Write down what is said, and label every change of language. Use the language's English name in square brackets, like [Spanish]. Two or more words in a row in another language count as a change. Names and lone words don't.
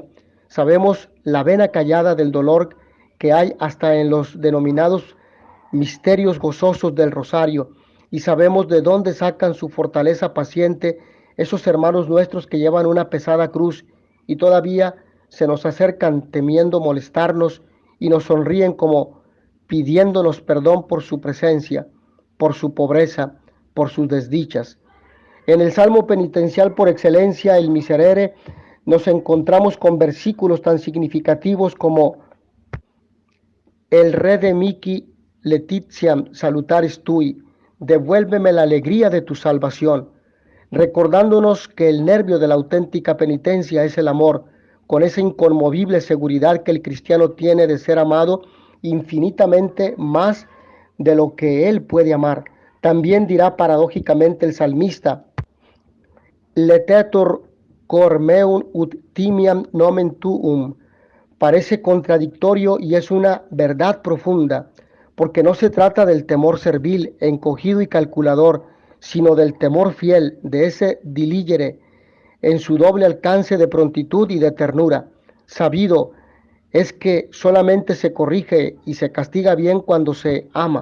[Spanish] Sabemos la vena callada del dolor que hay hasta en los denominados misterios gozosos del rosario y sabemos de dónde sacan su fortaleza paciente esos hermanos nuestros que llevan una pesada cruz y todavía se nos acercan temiendo molestarnos y nos sonríen como pidiéndonos perdón por su presencia, por su pobreza, por sus desdichas. En el Salmo penitencial por excelencia, el Miserere, nos encontramos con versículos tan significativos como el [Latin] Rede mihi letitiam salutaris tui, [Spanish] devuélveme la alegría de tu salvación, recordándonos que el nervio de la auténtica penitencia es el amor, con esa inconmovible seguridad que el cristiano tiene de ser amado infinitamente más de lo que él puede amar. También dirá paradójicamente el salmista, [Latin] Letetur cor meum ut timiam nomen tuum. [Spanish] Parece contradictorio y es una verdad profunda, porque no se trata del temor servil, encogido y calculador, sino del temor fiel, de ese diligere, en su doble alcance de prontitud y de ternura. Sabido es que solamente se corrige y se castiga bien cuando se ama.